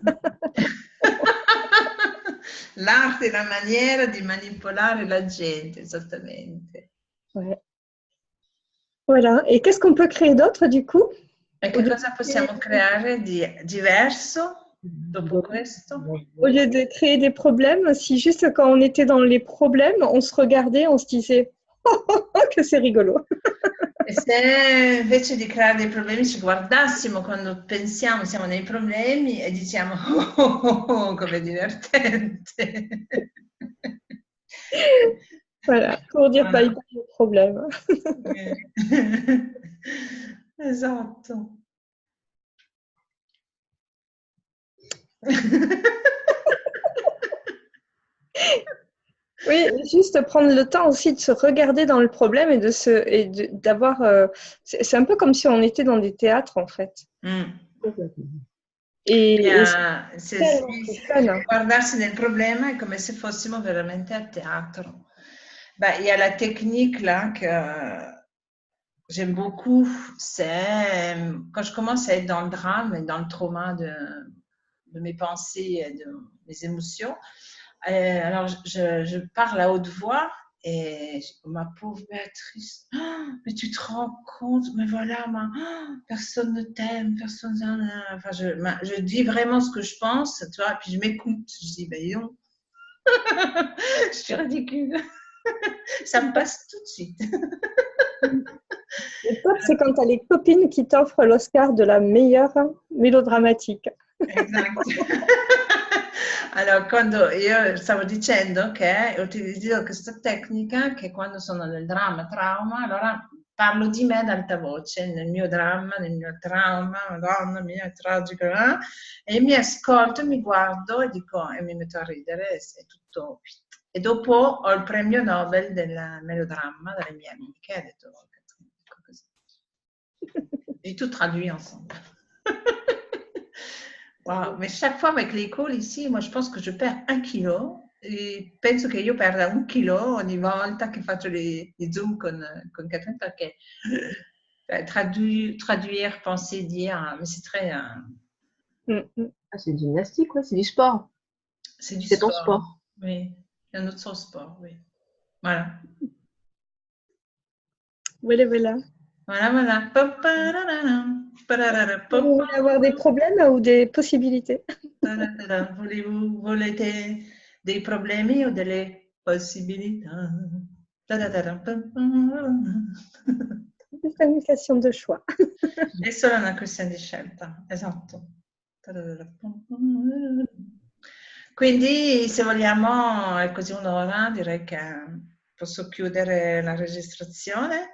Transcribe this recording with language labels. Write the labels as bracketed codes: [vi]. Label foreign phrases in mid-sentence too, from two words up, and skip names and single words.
[it] L'arte è la maniera di manipolare la gente, esattamente. [fr] Ouais. Voilà. Et qu'est-ce qu'on peut créer d'autre, du coup? [it] E che cosa possiamo creare di diverso dopo questo? [fr] Au lieu de créer des problèmes, si juste quand on était dans les problèmes, on se regardait, on se disait oh, que c'est rigolo. [it] E se invece di creare dei problemi ci guardassimo quando pensiamo, siamo nei problemi e diciamo oh, com'è divertente. [fr] Voilà, pour dire [en] bye bye [fr] au problème. [it] Esatto. [fr] Oui, juste prendre le temps aussi de se regarder dans le problème et d'avoir. C'est un peu comme si on était dans des théâtres en fait. Et c'est tellement plus fun. [it] Guardarsi nel problema è come se fossimo veramente a teatro. [fr] Bah, il y a la technique là que j'aime beaucoup, c'est quand je commence à être dans le drame et dans le trauma de mes pensées et de mes émotions. Alors, je parle à haute voix et ma pauvre Béatrice, oh, mais tu te rends compte, mais voilà, personne ne t'aime, personne. Enfin, je dis vraiment ce que je pense, tu vois, puis je m'écoute. Je dis, ben non, je suis ridicule. Ça me passe tout de suite. Le top, c'est quand tu as les copines qui t'offrent l'Oscar de la meilleure mélodramatique. [it] Esatto. Allora, quando io stavo dicendo che utilizzo questa tecnica che quando sono nel dramma, trauma, allora parlo di me ad alta voce, nel mio dramma, nel mio trauma, madonna mia, è tragico, e mi ascolto, mi guardo e dico, e mi metto a ridere, è tutto. E dopo ho il premio Nobel del melodramma dalle mie amiche, ho detto, così. [fr] J'ai tout traduit ensemble. Wow, mais chaque fois avec les calls ici, moi je pense que je perds 1 kilo [it] e penso che io perda 1 chilo ogni volta che faccio [fr] les Zoom [it] con Catherine perché [fr] traduire, penser, dire, mais c'est très. Ah, c'est une gymnastique, ouais, c'est du sport. C'est du C'est ton sport. sport. Oui, c'est un autre sport, oui. Voilà. Voilà, voilà. Voilà, voilà. Vous voulez avoir des problèmes ou des possibilités? [it] Volete dei problemi o delle possibilità? Questa è una questione di choix. È solo una questione di scelta, esatto. Quindi se vogliamo, è così un'ora, direi che posso chiudere la registrazione.